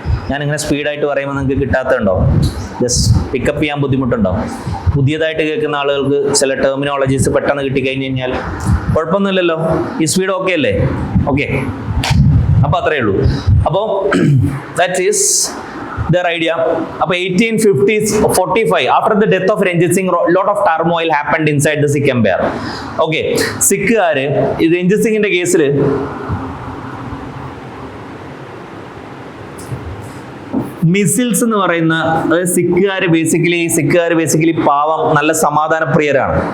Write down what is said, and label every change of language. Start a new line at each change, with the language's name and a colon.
Malayalam: ഞാനിങ്ങനെ സ്പീഡായിട്ട് പറയുമ്പോൾ നിങ്ങൾക്ക് കിട്ടാത്തതുണ്ടോ? ജസ്റ്റ് പിക്കപ്പ് ചെയ്യാൻ ബുദ്ധിമുട്ടുണ്ടോ? പുതിയതായിട്ട് കേൾക്കുന്ന ആളുകൾക്ക് ചില ടെർമിനോളജീസ് പെട്ടെന്ന് കിട്ടിക്കഴിഞ്ഞ് കഴിഞ്ഞാൽ കുഴപ്പമൊന്നുമില്ലല്ലോ. ഈ സ്പീഡ് ഓക്കെ അല്ലേ? ഓക്കെ, അപ്പൊ അത്രയേ ഉള്ളൂ. അപ്പോൾ
English: That is their idea. Up 1845, after the death of Ranjit Singh, lot of turmoil happened inside the Sikh empire.
Malayalam: Okay, സിഖുകാര് ഈ രഞ്ജിത് സിംഗിന്റെ കേസിൽ മിസിൽസ് എന്ന് പറയുന്ന, അതായത് സിഖുകാര് ബേസിക്കലി പാവം, നല്ല സമാധാന പ്രിയരാണ്.